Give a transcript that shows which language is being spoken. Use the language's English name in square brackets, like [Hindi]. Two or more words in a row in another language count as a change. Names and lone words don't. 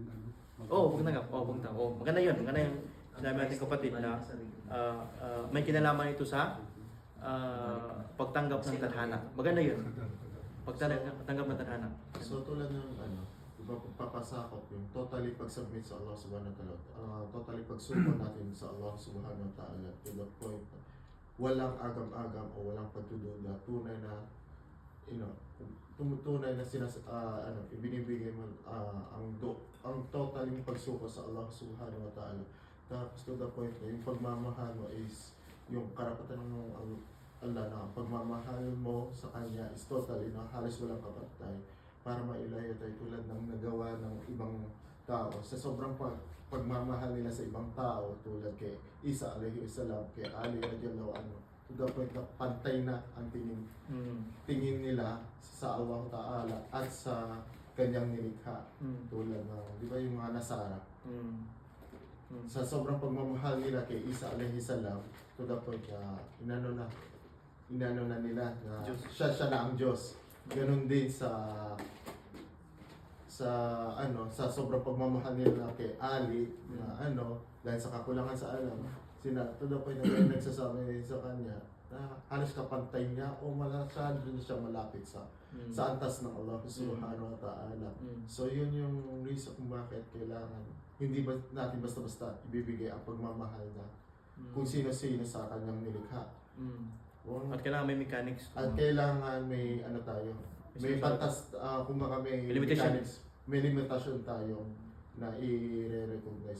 [Filipino] Pagtanggap. Pagtanggap. Maganda yun. Maganda yung sinabi natin kapatid na may kinalaman ito sa pagtanggap ng tadhana. Maganda yun. Pagtanggap ng tadhana. So tulad ng diba pagpapasakop yung totally pag-submit sa [Arabic] الله سبحانه وتعالى, [Filipino] totally pagsuko natin sa [Arabic] الله سبحانه وتعالى [English] to the point [Filipino] na walang agam-agam o walang pagdududa, tunay na tumutunay na ibinibigay mo ang totally pagsuko sa [Arabic] الله سبحانه وتعالى. [Filipino] Tapos [English] to the point [Filipino] na yung pagmamahal mo is yung karapatan ng Allah na pagmamahal mo sa Kanya is totally na halos walang kapatay para mailayo tayo tulad ng nagawa ng ibang tao. Sa sobrang pagmamahal nila sa ibang tao tulad kay Isa [Arabic] عليه السلام, [Filipino] kay Ali [Arabic] رضي الله عنه, [English] to the point [Filipino] na pantay na ang tingin nila sa [Arabic] الله تعالى [Filipino] at sa Kanyang nilikha. Tulad ng, di ba yung mga Nasara? Sa sobrang pagmamahal nila kay Isa [Arabic] عليه السلام, [English] to the point [Filipino] na inano na nila na Diyos. siya na ang Diyos. Ganon din sa sobrang pagmamahal nila kay Ali na dahil sa kakulangan sa alam, to the point na nagsasabi sa kanya na halos kapantay niya o masyado na siya malapit sa antas ng [Arabic] الله سبحانه وتعالى. [Filipino] So yun yung reason kung bakit kailangan hindi ba natin basta-basta ibibigay ang pagmamahal na kung sino-sino sa kanyang nilikha. At kailangan may mechanics. At kailangan may tayo. May batas, kumbaga may mechanics, may limitasyon tayo na i-recognize.